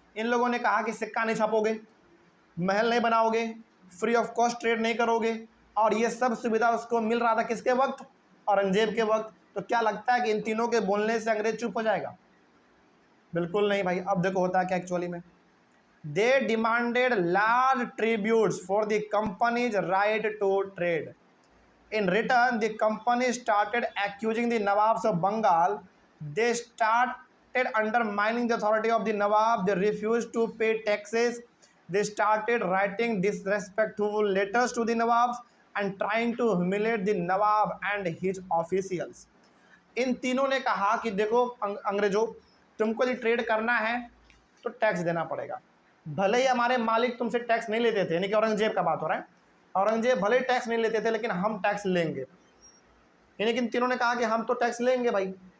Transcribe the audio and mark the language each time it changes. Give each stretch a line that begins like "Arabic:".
Hindi: इन लोगों ने कहा कि सिक्का नहीं छापोगे, महल नहीं बनाओगे,
English: free of cost trade
Hindi: नहीं करोगे, और ये सब सुविधा उसको मिल रहा था किसके वक्त? औरंगजेब के वक्त। तो क्या लगता है कि इन तीनों के बोलने से अंग्रेज चुप हो जाएगा? बिल्कुल नहीं भाई। अब देखो होता है क्या एक्चुअली में,
English: They demanded large tributes for the company's right to trade. In return, the company started accusing the Nawabs of Bengal. They started undermining the authority of the Nawab. They refused to pay taxes. They started writing disrespectful letters to the Nawabs and trying to humiliate the Nawab and his officials.
Hindi: इन तीनों ने कहा कि देखो अंग्रेजों, तुमको यदि trade करना है तो टैक्स देना पड़ेगा। भले ही हमारे मालिक तुमसे टैक्स नहीं लेते थे, यानी कि औरंगजेब का बात हो रहा है, औरंगजेब भले टैक्स नहीं लेते थे लेकिन हम टैक्स लेंगे, लेकिन तीनों ने कहा कि हम तो टैक्स लेंगे भाई।